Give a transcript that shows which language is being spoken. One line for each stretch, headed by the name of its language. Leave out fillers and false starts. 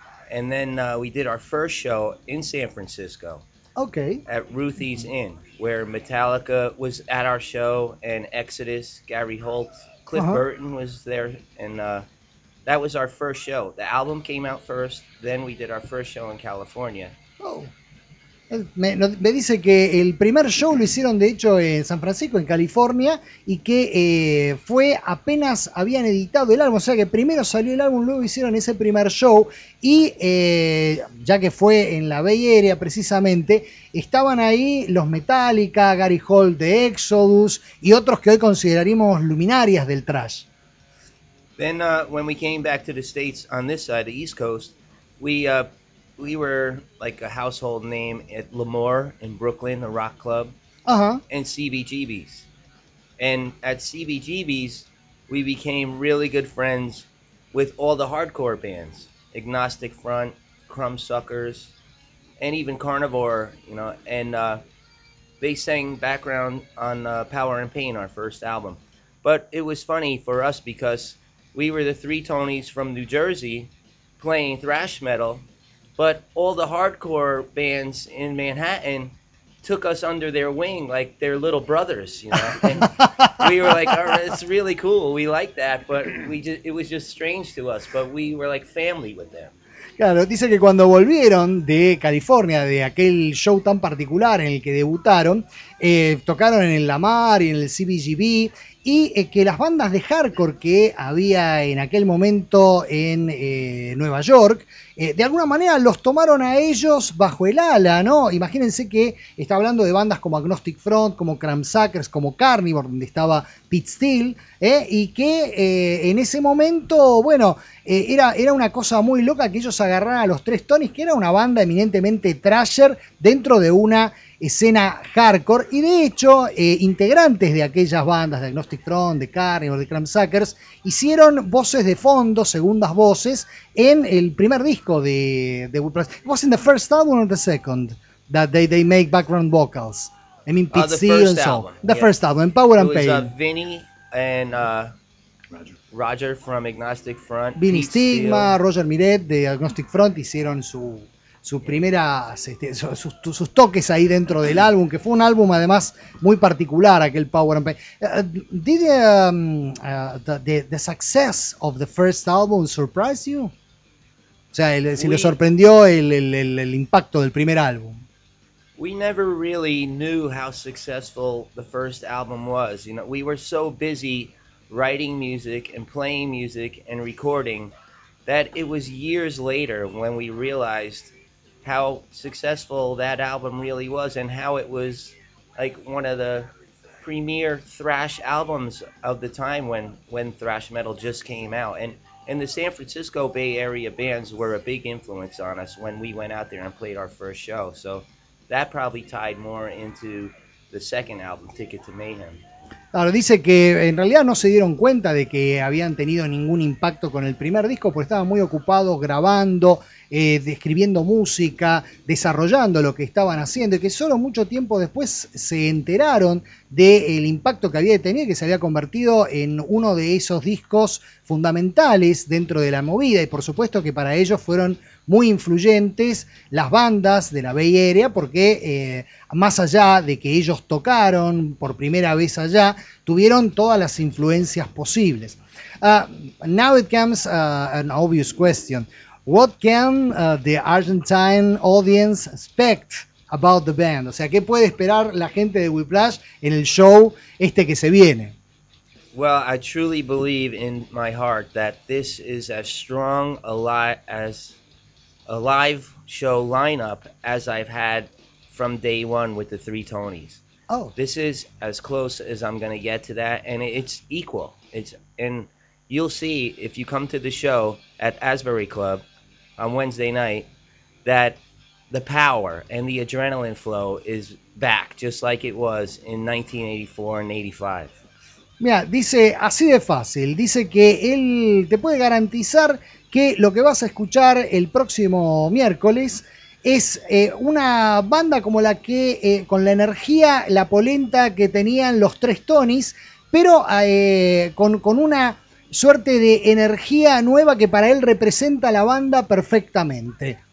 English: And then we did our first show in San Francisco. Okay. At Ruthie's Inn, where Metallica was at our show, and Exodus, Gary Holt, Cliff uh-huh. Burton was there. And that was our first show. The album came out first, then we did our first show in California. Oh.
Spanish: Me dice que el primer show lo hicieron de hecho en San Francisco, en California, y que fue apenas habían editado el álbum, o sea que primero salió el álbum, luego hicieron ese primer show, y ya que fue en la Bay Area precisamente, estaban ahí los Metallica, Gary Holt de Exodus y otros que hoy consideraríamos luminarias del thrash.
English: Then when we came back to the States on this side, the East Coast, we were like a household name at L'Amour in Brooklyn, the rock club, uh-huh. and CBGB's. And at CBGB's, we became really good friends with all the hardcore bands, Agnostic Front, Crumbsuckers, and even Carnivore, you know. And they sang background on Power and Pain, our first album. But it was funny for us because we were the three Tonys from New Jersey playing thrash metal, but all the hardcore bands in Manhattan took us under their wing like their little brothers, you know. And we were like, all right, it's really cool, we like that, but it was just strange to us, but we were like family with them.
Spanish: Claro, dice que cuando volvieron de California, de aquel show tan particular en el que debutaron, tocaron en el Lamar y en el CBGB, y que las bandas de hardcore que había en aquel momento en Nueva York, de alguna manera los tomaron a ellos bajo el ala, ¿no? Imagínense que está hablando de bandas como Agnostic Front, como Cramsuckers, como Carnivore, donde estaba Pete Steele, y que en ese momento, bueno, era una cosa muy loca que ellos agarraran a los tres Tonys, que era una banda eminentemente thrasher dentro de una escena hardcore, y de hecho integrantes de aquellas bandas de Agnostic Front, de Carnivore, de Cramsuckers hicieron voces de fondo, segundas voces, en el primer disco de Whiplash.
English: It was in the first album or the second that they make background vocals? I mean, Pete Steele and so. The first album, in Power and Pain. It was Vinny and Roger from Agnostic Front.
Spanish: Vinny Stigma, Roger Miret de Agnostic Front hicieron sus toques ahí dentro del álbum, que fue un álbum además muy particular, aquel Power and Pain.
English: Did the success of the first album surprise you?
Spanish: O sea, le sorprendió el impacto del primer álbum.
English: We never really knew how successful the first album was. You know, we were so busy writing music and playing music and recording that it was years later when we realized how successful that album really was and how it was like one of the premier thrash albums of the time when thrash metal just came out. And the San Francisco Bay Area bands were a big influence on us when we went out there and played our first show. So that probably tied more into the second album, Ticket to Mayhem.
Spanish: Claro, dice que en realidad no se dieron cuenta de que habían tenido ningún impacto con el primer disco porque estaban muy ocupados grabando, escribiendo música, desarrollando lo que estaban haciendo, y que solo mucho tiempo después se enteraron del impacto que había tenido y que se había convertido en uno de esos discos fundamentales dentro de la movida. Y por supuesto que para ellos fueron muy influyentes las bandas de la Bay Area, porque más allá de que ellos tocaron por primera vez allá, tuvieron todas las influencias posibles.
English: Now it comes an obvious question. What can the Argentine audience expect about the band?
Spanish: O sea, ¿qué puede esperar la gente de Whiplash en el show este que se viene?
English: Well, I truly believe in my heart that this is as strong a live show lineup as I've had from day one with the three Tonys. Oh. This is as close as I'm going to get to that, and it's equal. And you'll see if you come to the show at Asbury Club on Wednesday night that the power and the adrenaline flow is back just like it was in 1984 and 85.
Spanish: Mira, dice así de fácil, dice que él te puede garantizar que lo que vas a escuchar el próximo miércoles es una banda como la que, con la energía, la polenta que tenían los tres Tonys, pero con una suerte de energía nueva que para él representa la banda perfectamente.